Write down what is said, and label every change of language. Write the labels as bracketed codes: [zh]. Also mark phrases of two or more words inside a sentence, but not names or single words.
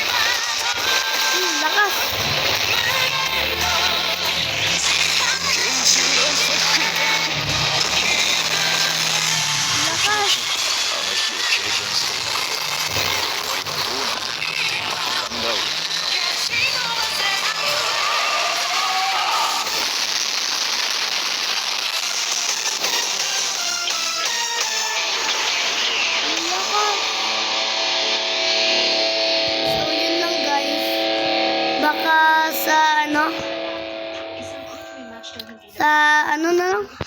[tl] Lakas! [ja] 厳重な作品。 [tl] Lakas! [ja] あの日を経験する中で、お前はどうなっているって考える。 [tl] Lakas! So, yun lang guys. Baka sa ano na lang.